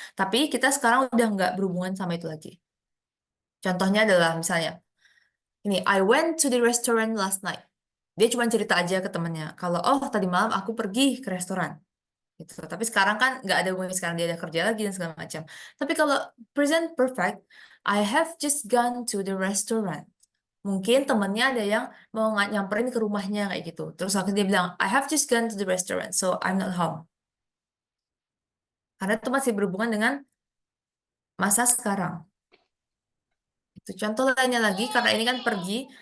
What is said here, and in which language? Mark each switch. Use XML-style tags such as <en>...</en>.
<id>Tapi kita sekarang udah nggak berhubungan sama itu lagi. Contohnya adalah misalnya ini</id> <en>I went to the restaurant last night.</en> <id>Dia cuma cerita aja ke temennya kalau oh tadi malam aku pergi ke restoran. Gitu. Tapi sekarang kan nggak ada hubungannya, sekarang dia ada kerja lagi dan segala macam. Tapi kalau</id> <en>present perfect, I have just gone to the restaurant.</en> <id>Mungkin temennya ada yang mau nyamperin ke rumahnya kayak gitu. Terus akhirnya dia bilang,</id> <en>I have just gone to the restaurant, so I'm not home.</en> <id>Karena itu masih berhubungan dengan masa sekarang. Itu contoh lainnya lagi, karena ini kan pergi.</id>